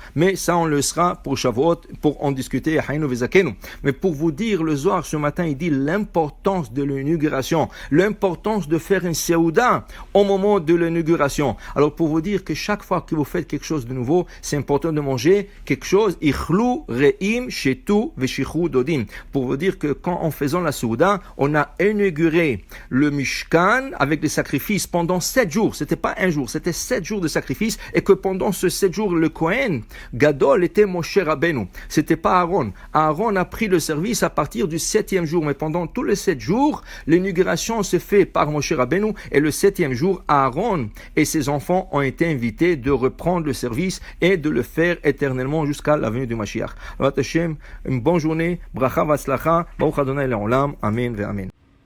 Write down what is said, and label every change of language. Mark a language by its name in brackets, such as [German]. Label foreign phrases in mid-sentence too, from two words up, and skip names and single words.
[French] Mais ça on le sera pour Shavuot pour en discuter. Mais pour vous dire, le Zohar ce matin il dit l'importance de l'inauguration, l'importance de faire une séouda au moment de l'inauguration. Alors pour vous dire que chaque fois que vous faites quelque chose de nouveau, c'est important de manger quelque chose [Hebrew] אכלו רעים שתו ושכרו דודים. [French] Pour vous dire que quand en faisant la séouda, on a inauguré le Mishkan avec des sacrifices pendant 7 jours. C'était pas un jour, c'était 7 jours de sacrifice et que pendant ces 7 jours, le [Hebrew] כהן גדול [French] était Moshe Rabbeinu. C'était pas Aaron. Aaron a pris le service à partir du 7e jour, mais pendant tous les 7 jours, l'inauguration se fait par Moshe Rabbeinu et le 7e jour, Aaron et ses enfants ont été invités de reprendre le service et de le faire éternellement jusqu'à la venue du Mashiach. Une bonne journée, [Hebrew] ברכה והצלחה, ברוך ה׳ לעולם, אמן ואמן.